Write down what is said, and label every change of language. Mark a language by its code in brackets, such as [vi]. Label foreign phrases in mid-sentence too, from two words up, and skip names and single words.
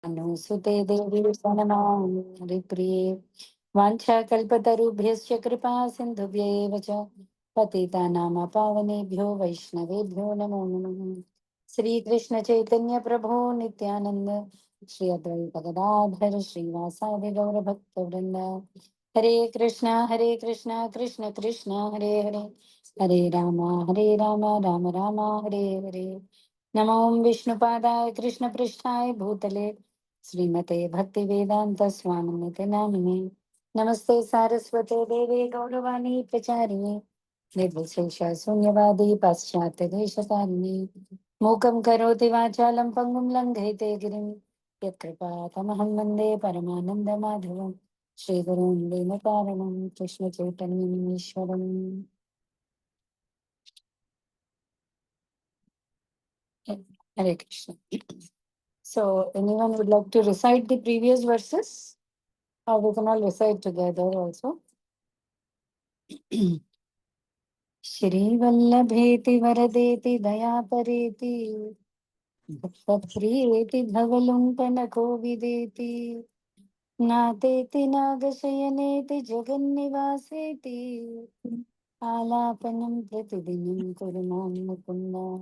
[sa] अनुसुते देवी प्रणमामि हरिप्रिये वाञ्छाकल्पतरुभ्यश्च कृपा सिन्धुभ्येव च पतितानां पावनेभ्यो वैष्णवेभ्यो नमो नमः। श्रीकृष्ण चैतन्य प्रभो नित्यानंद श्री अद्वैत गदाधर श्रीवासादि गौरभक्तवृंद हरे कृष्णा कृष्ण कृष्ण हरे हरे हरे राम राम राम हरे हरे। नमो विष्णुपादाय कृष्णपृष्ठाय भूतले श्रीमते भक्तिवेदांत स्वामिनिते नामिने नमस्ते सारस्वते देवे गौरवाणी प्रचारिणे निर्विशेष शून्यवादी पाश्चात्य देशकारिणे मूकं करोति वाचालं पङ्गुं लङ्घयते गिरिं यत्कृपातमहं वन्दे परमानन्दमाधवं श्रीगुरुं दीनकारणं कृष्णचैतन्यम् ईश्वरम्। हरे कृष्ण. [en] So, anyone would like to recite the previous verses? Or we can all recite together also. [sa] श्रीवल्लभेति वरदेति दयापरेति भक्तप्रियेति भवलुण्ठनकोविदेति नातेति नागशयनेति जगन्निवासेति आलापनं प्रतिदिनं कुरु मां मुकुन्द।